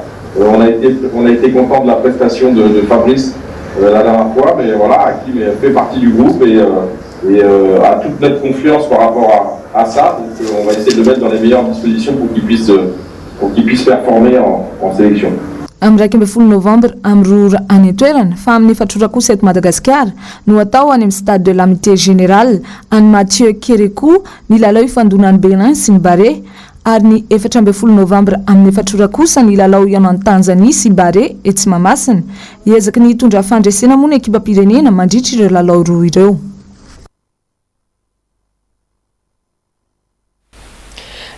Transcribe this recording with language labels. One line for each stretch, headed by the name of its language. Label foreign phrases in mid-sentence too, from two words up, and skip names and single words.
French: On a été content de la prestation de Fabrice la dernière fois, mais voilà, Hakim fait partie du groupe et a toute notre confiance par rapport à ça. Donc on va essayer de le mettre dans les meilleures dispositions pour qu'il puisse performer en sélection.
Malagasy: Amin'ny 12 novembre amin'ny roa any toerana fa amin'ny efatrora kosa eto Madagasikara no atao any amin'ny stade de l'amitié générale any Mathieu Kérékou ny lalao ifandonan'ny Bénin sy ny Bare ary ny 14 novembre amin'ny efatrora kosa ny lalao ianao Tanzanie sy Bare etsy Mamasina hiezaka ny hitondra fandresena moa ny ekipa pirenena mandritra ireo lalao roa ireo.